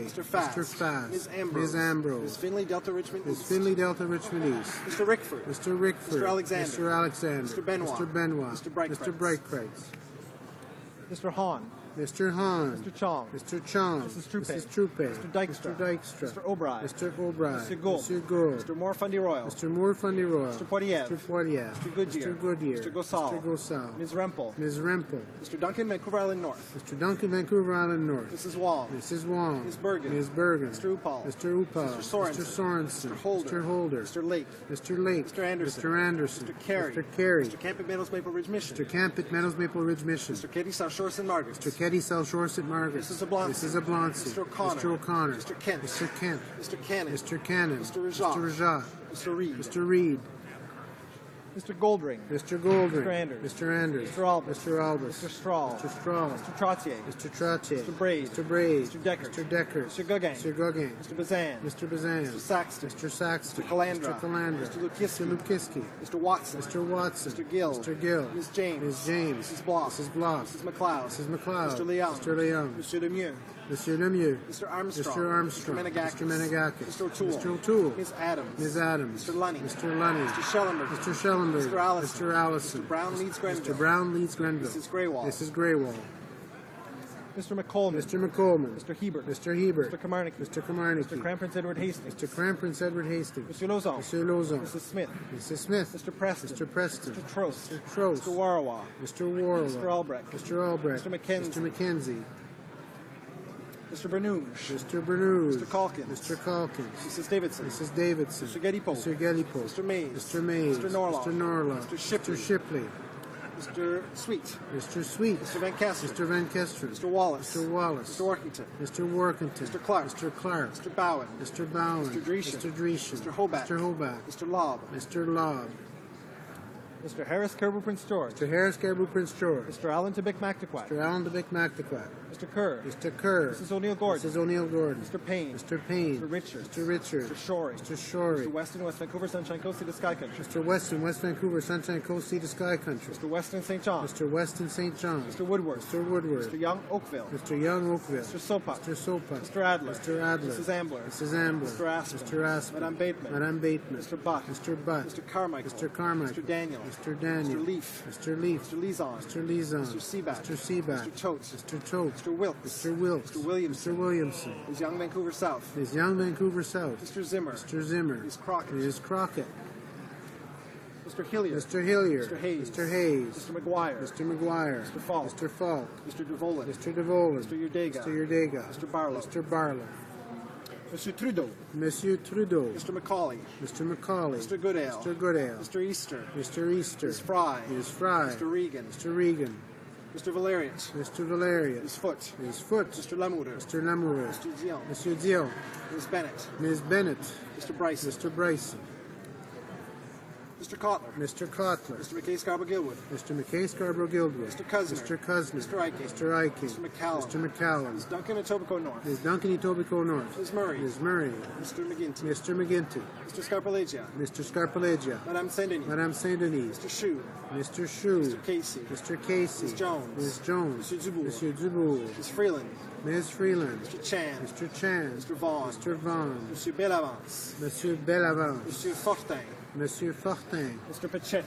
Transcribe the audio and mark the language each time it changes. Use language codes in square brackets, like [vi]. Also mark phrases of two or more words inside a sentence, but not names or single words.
[en] Mr. Fast. Mr. Fast. Ms. Ambrose. Ms. Ambrose. Ms. Finley Delta Richmond Ms. East. Finley Delta Richmond East. Mr. Rickford. Mr. Rickford. Mr. Alexander. Mr. Alexander. Mr. Benoit. Mr. Benoit. Mr. Breitpreis. Mr. Breitpreis. Mr. Hahn. Mr. Hahn. Mr. Chong. Mr. Chong. Mrs. Troupe. Mrs. Troupe. Mr. Dykstra. Mr. Dykstra. Mr. O'Brien. Mr. O'Brien. Mr. Gould. Mr. Gould. Mr. Moore Fundy Royal. Mr. Moore Fundy Royal. Mr. Poilievre. Mr. Poilievre. Mr. Goodyear. Mr. Goodyear. Mr. Gosal. Mr. Gosal. Ms. Rempel. Ms. Rempel. Mr. Duncan, Vancouver Island North. Mr. Duncan, Vancouver Island North. Mrs. Wong. Mrs. Wong. Ms. Bergen. Ms. Bergen. Mr. Upal. Mr. Upal. Mr. Sorensen. Mr. Sorensen. Mr. Holder. Mr. Holder. Mr. Lake. Mr. Lake. Mr. Anderson. Mr. Anderson. Mr. Carey. Mr. Carey. Mr. Camp at Meadows Maple Ridge Mission. Mr. Camp at Meadows Maple Ridge Mission. Mr. Katie South Shore St. Margaret's. Mr. Ketty South Shore St. Margaret's. Mrs. Oblonsky. Mrs. Oblonsky. Mr. O'Connor. Mr. O'Connor. Mr. Kent. Mr. Kent. Mr. Cannon. Mr. Cannon. Mr. Rajat. Mr. Rajat. Mr. Reed. Mr. Reed. Mr. Goldring. Mr. Goldring. Mr. Anders. Mr. Anders. Mr. Albus. Mr. Albus. Mr. Strahl. Mr. Strahl. Mr. Trottier. Mr. Trottier. Mr. Braid. Mr. Braid. Mr. Decker. Mr. Decker. Mr. Gauguin. Mr. Gauguin. Mr. Bazan. Mr. Bazan. Mr. Saxton. Mr. Saxton. Mr. Calandra. Mr. Calandra. Mr. Lukiski. Mr. Lukiski. Mr. Watson. Mr. Watson. Mr. Gill. Mr. Gill. Ms. James. Ms. James. Mrs. Block. Mrs. Block. Mrs. McLeod. Mrs. McLeod. Mr. Leung. Mr. Leung. Mr. Lemieux. Monsieur Lemieux. Mr. Armstrong. Mr. Armstrong. Mr. Menegakis. Mr. Menegakis. Mr. O'Toole. Mr. O'Toole. Ms. Adams. Ms. Adams. Mr. Lunny. Mr. Lunny. Mr. Schellenberg. Mr. Schellenberg. Mr. Allison. Mr. Allison. Mr. Brown leads Grenville. Mr. Brown leads Grenville. Mrs. Greywall. Mrs. Greywall. Mr. McColman. Mr. McColman. Mr. Hebert. Mr. Hebert. Mr. Kamarnicki. Mr. Kamarnicki. Mr. Crown Prince Edward Hastings. Mr. Crown Prince Edward Hastings. Mr. Lozon. Mr. Lozon. Mrs. Smith. Mrs. Smith. Mr. Preston. Mr. Preston. Mr. Trost. Mr. Trost. Mr. Warawa. Mr. Warlock. Mr. Albrecht. Mr. Albrecht. Mr. McKenzie. Mr. McKenzie. Mr. Bernouge. Mr. Bernouge. Mr. Calkins. Mr. Calkins. Mrs. Davidson. Mrs. Davidson. Mr. Gettypo. Mr. Gettypo. Mr. Mays. Mr. Mays. Mr. Norlaw. Mr. Norlaw. Mr. Shipley. Mr. Shipley. Mr. Sweet. Mr. Sweet. Mr. Van Kester. Mr. Van Kester. Mr. Wallace. Mr. Wallace. Mr. Workington. Mr. Workington. Mr. Clark. Mr. Clark. Mr. Bowen. Mr. Bowen. Mr. Dreeshen. Mr. Dreeshen. Mr. Hoback. Mr. Hoback. Mr. Lobb. Mr. Lobb. Mr. Harris Caribou Prince George. Mr. Harris Caribou Prince George. Mr. Allen Tibic Mactaquac. Mr. Allen DeBick Mactaquac. Mr. Kerr. Mr. Kerr. Mrs. O'Neill Gordon. Mrs. O'Neill Gordon. Mr. Payne. Mr. Payne. Mr. Richards. Mr. Richards. Mr. Shorey. Mr. Shorey. Mr. Weston, West Vancouver, Sunshine Coast, Sea to Sky Country. Mr. Weston, West Vancouver, Sunshine Coast, Sea to Sky Country. Mr. Weston, St. John. Mr. Weston, St. John. Mr. Woodward. Mr. Woodward. Mr. Young, Oakville. Mr. Young, Oakville. Mr. Sopa. Mr. Sopa. Mr. Adler. Mr. Adler. Mrs. Ambler. Mrs. Ambler. Mr. Aspen. Mr. Aspen. Madame Bateman. Madame Bateman. Mr. Butt. Mr. Butt. Mr. Carmichael. Mr. Carmichael. Mr. Daniel. Mr. Daniel. Mr. Leaf. Mr. Leaf. Mr. Lizon. Mr. Lizon. Mr. Seaback. Mr. Seaback. Mr. Totes. Mr. Totes. Mr. Wilkes. Mr. Wilkes. Mr. Williamson. Mr. Williamson. Ms. Young, Vancouver South. Ms. Young, Vancouver South. Mr. Zimmer. Mr. Zimmer. Ms. Crockett. Ms. Crockett. Mr. Hilliard. Mr. Hilliard. Mr. Hayes. Mr. Hayes. Mr. McGuire. Mr. McGuire. Mr. Falk. Mr. Falk. Mr. DeVolen. Mr. DeVolen. Mr. Yurdega. Mr. Yurdega. Mr. Barlow. Mr. Barlow. Mr. Trudeau. Monsieur Trudeau. Mr. McCauley. Mr. McCauley. Mr. Goodale. Mr. Goodale. Mr. Easter. Mr. Easter. Ms. Fry. Ms. Fry. Mr. Regan. Mr. Regan. Mr. Valerius. Mr. Valerius. Ms. Foote. Ms. Foote. Mr. Lamoureux. Mr. Lamoureux. Mr. Dion. Monsieur Dion. Ms. Bennett. Ms. Bennett. Mr. Bryson. Mr. Bryson. Mr. Kotler. Mr. Kotler. Mr. McKay Scarborough-Gilwood. Mr. McKay Scarborough-Gilwood. Mr. Cuzner. Mr. Cuzner. Mr. Eiching. Mr. Eiching. Mr. McCallum. Mr. McCallum. Ms. Duncan, Etobicoke North. Ms. Duncan, Etobicoke North. Ms. Murray. Ms. Murray. Mr. McGinty. Mr. McGinty. Mr. Scarpalegia. Mr. Scarpalegia. Madame Saint-Denis. Madame Saint-Denis. Mr. Shue. Mr. Shue. Mr. Casey. Mr. Casey. Ms. Jones. Ms. Jones. Monsieur Dubourg. Monsieur Dubourg. Ms. Freeland. Ms. Freeland. Mr. Chan. Mr. Chan. Mr. Vaughan. Mr. Vaughan. Monsieur Bellavance. Monsieur Bellavance. Monsieur Fortin. Monsieur Fortin. Mr. Pacetti.